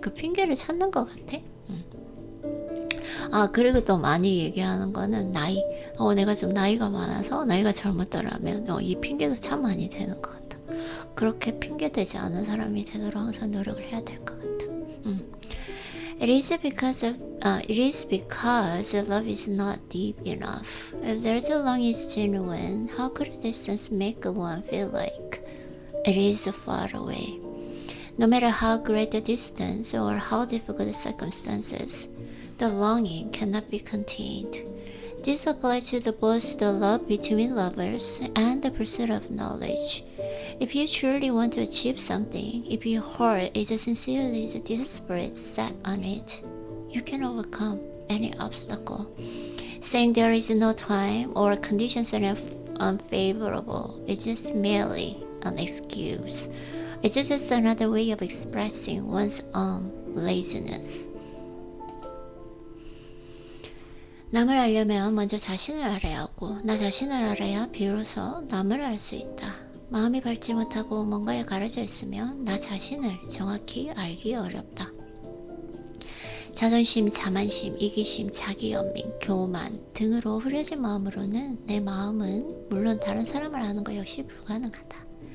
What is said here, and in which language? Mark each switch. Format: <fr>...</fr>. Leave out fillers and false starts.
<ko>그 핑계를 찾는 것 같아. 그리고 또 많이 얘기하는 거는 나이. 내가 좀 나이가 많아서 나이가 젊었더라면 이 핑계도 참 많이 되는 것 같다. 그렇게 핑계 대지 않은 사람이 되도록 항상 노력을 해야 될 것 같다.</ko> <en>It is because love is not deep enough. If there's a long is genuine, how could a distance make one feel like it is far away? No matter how great the distance or how difficult the circumstances, the longing cannot be contained. This applies to both the love between lovers and the pursuit of knowledge. If you truly want to achieve something, if your heart is sincerely desperate set on it, you can overcome any obstacle. Saying there is no time or conditions that are unfavorable is just merely an excuse. It's just another way of expressing one's own laziness.</en> <ko>남을 알려면 먼저 자신을 알아야 하고, 나 자신을 알아야 비로소 남을 알 수 있다. 마음이 밝지 못하고 뭔가에 가려져 있으면 나 자신을 정확히 알기 어렵다. 자존심, 자만심, 이기심, 자기연민, 교만 등으로 흐려진 마음으로는 내 마음은 물론 다른 사람을 아는 것 역시 불가능하다.</ko>